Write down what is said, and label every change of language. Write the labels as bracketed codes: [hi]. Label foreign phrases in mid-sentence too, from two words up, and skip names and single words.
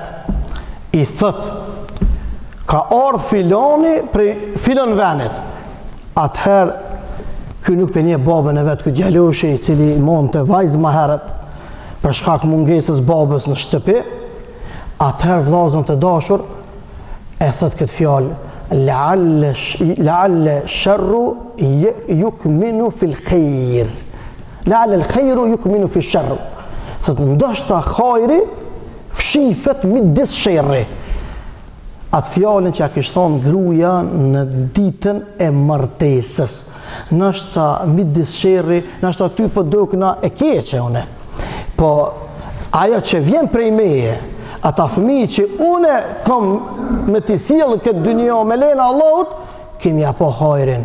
[sq] I thot, ka ardhur filani prej filon venit. Atëherë ky nuk pe një babën e vet, ky djaloshi i cili monte vajzë më herët për shkak mungesës babës në shtëpi. Atëherë vllazën të dashur e thot këtë fjalë, [ar] لعل الشر يكمن في الخير. لعل الخير يكمن في الشر. [sq] Thot ndoshta hajri fshifet midis sherri. Atë fjalën që ja kishte thonë gruaja në ditën e martesës. Ndoshta midis sherri, ndoshta ty po dukna e keqe une. Po ajo që vjen prej meje, ata fëmijë që une kam me t'i sjellë këtë dynjë me lena Allahut, kemi apo hajrin.